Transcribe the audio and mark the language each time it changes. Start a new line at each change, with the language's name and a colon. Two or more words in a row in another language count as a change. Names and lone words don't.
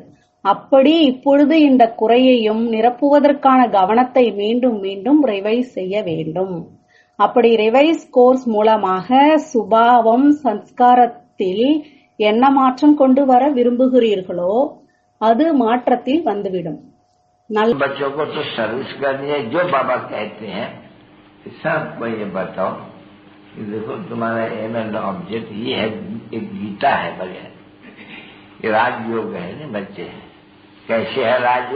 Tamil: அப்படி இப்பொழுது இந்த குறையையும் நிரப்புவதற்கான கவனத்தை மீண்டும் மீண்டும் ரிவைஸ் செய்ய வேண்டும். அப்படி
English: revise course
Tamil: மூலமாக சுபாவம் சம்ஸ்காரத்தில் என்ன மாற்றம் கொண்டு வர விரும்புகிறீர்களோ அது மாற்றத்தில் வந்துவிடும்.
Hindi: बच्चों को तो सर्विस करनी है। जो बाबा कहते हैं सबको ये बताओ कि देखो तुम्हारा
English: aim and object
Hindi: ये है, एक गीता है बगैर, ये राजयोग है ना बच्चे। कैसे है राजयोग?